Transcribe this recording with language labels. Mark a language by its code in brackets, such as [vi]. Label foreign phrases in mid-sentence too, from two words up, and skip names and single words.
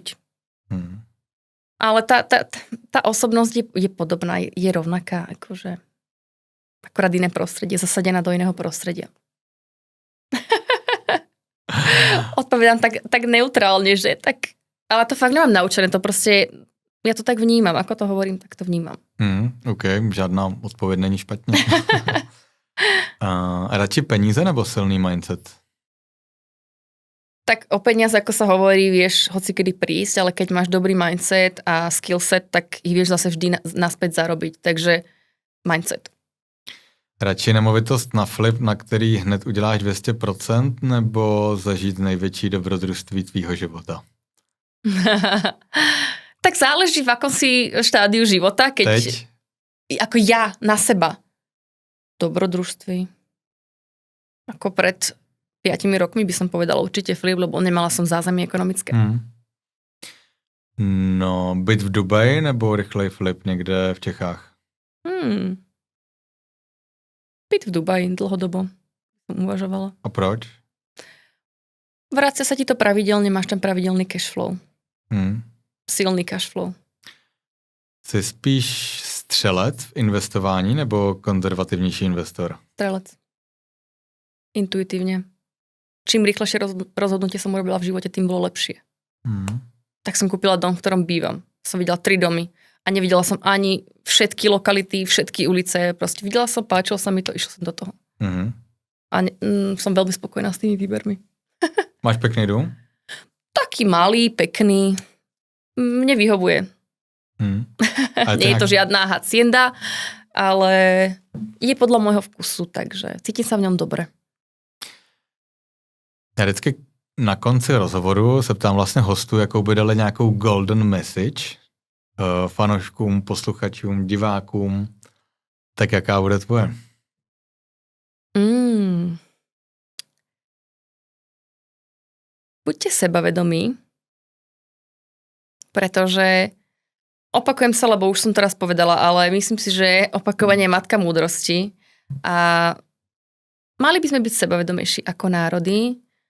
[sk] Ale tá osobnosť je podobná, je rovnaká, akože akorát iné prostredie, zasadená do iného prostredia. Odpovedám tak neutrálne, že tak, ale to fakt nemám naučené, to proste, ja to tak vnímam, ako to hovorím, tak to vnímam. [cs] OK, žádná odpověď není špatně. Radši peníze nebo silný mindset? [sk] Tak o peniaze, ako sa hovorí, vieš hoci kedy prísť, ale keď máš dobrý mindset a skillset, tak ich vieš zase vždy naspäť zarobiť. Takže mindset. [cs] Radši nemovitost na flip, na který hned uděláš 200%, nebo zažít největší dobrodružství tvýho života? [sk] Tak záleží, v akom si štádiu života. Keď, ako ja, na seba. Dobrodružství. Ako pred 5 rokmi by som povedala určite flip, lebo nemala som zázemie ekonomické. [cs] No, byť v Dubaji nebo rychlej flip někde v Čechách? [sk] Byť v Dubaji dlhodobo som uvažovala. [cs] A proč? [sk] Vrácia sa ti to pravidelne, máš tam pravidelný [en] cash flow. Silný cash flow. [cs] Jsi spíš střelec v investování nebo konzervativnější investor? [sk] Strelec. Intuitívne. Čím rýchlejšie rozhodnutie som urobila v živote, tým bolo lepšie. Tak som kúpila dom, v ktorom bývam. Som videla 3 domy a nevidela som ani všetky lokality, všetky ulice. Proste videla som, páčilo sa mi to, išla som do toho. A som veľmi spokojná s tými výbermi. Máš pekný dom? Taký malý, pekný. Mne vyhovuje. Nie je to žiadna hacienda, ale je podľa môjho vkusu, takže cítim sa v ňom dobre. [cs] Já vždycky na konci rozhovoru se ptám vlastně hostů, jakou by dali nějakou [en] golden message [cs] fanouškům, posluchačům, divákům. Tak jaká bude tvoje? [sk] Buďte sebavedomí, pretože opakujem sa, lebo už som to raz povedala, ale myslím si, že opakovanie je matka múdrosti a mali by sme byť sebavedomejší ako národy.